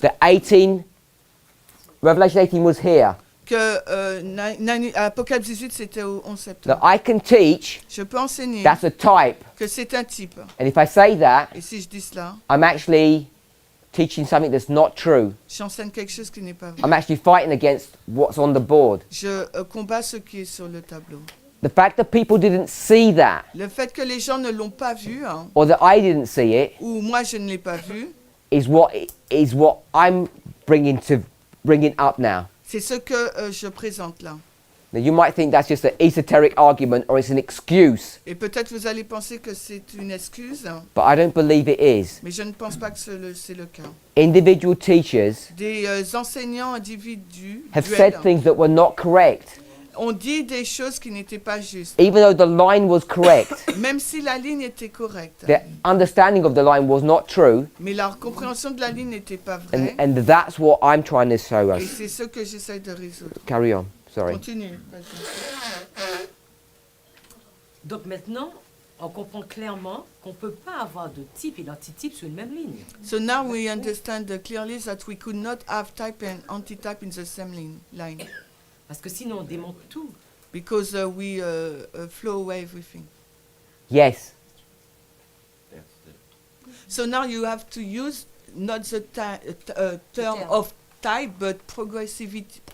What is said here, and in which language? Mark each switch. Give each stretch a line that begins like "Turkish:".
English: that Revelation 18 was here.
French: que Apocalypse 18 c'était au 11
English: That
French: septembre.
English: I can teach
French: Je peux enseigner
English: that's a type.
French: que c'est un type.
English: And if I say that,
French: Et si je dis cela,
English: I'm actually teaching something that's not true.
French: j'enseigne quelque chose qui n'est pas vrai.
English: I'm actually fighting against what's on the board.
French: Je combats ce qui est sur le tableau.
English: The fact that people didn't see that,
French: Le fait que les gens ne l'ont pas vu, hein,
English: or that I didn't see it,
French: ou moi je ne l'ai pas vu,
English: is what I'm bringing up now.
French: c'est ce que je présente là.
English: Now you might think that's just an esoteric argument or it's an excuse,
French: Et peut-être vous allez penser que c'est une excuse, hein,
English: but I don't believe it is.
French: mais je ne pense pas que c'est le cas.
English: Individual teachers
French: Des enseignants individus
English: have said things that were not correct,
French: ont dit des choses qui n'étaient pas justes.
English: even though the line was correct.
French: Même si la ligne était correcte,
English: Their understanding of the line was not true,
French: mais leur compréhension de la ligne n'était pas vraie.
English: and that's what I'm trying to show
French: Et
English: us.
French: c'est ce que j'essaie de résoudre.
English: Carry on. Sorry.
French: Continue. vas-y. Donc maintenant, on comprend clairement qu'on ne peut pas avoir de type et d'antitype sur une même ligne.
English: So now we understand clearly that we could not have type and antitype in the same line.
French: Parce que sinon, on démonte tout.
English: Because we flow away everything. Yes. So now you have to use not the term of type, but progressive.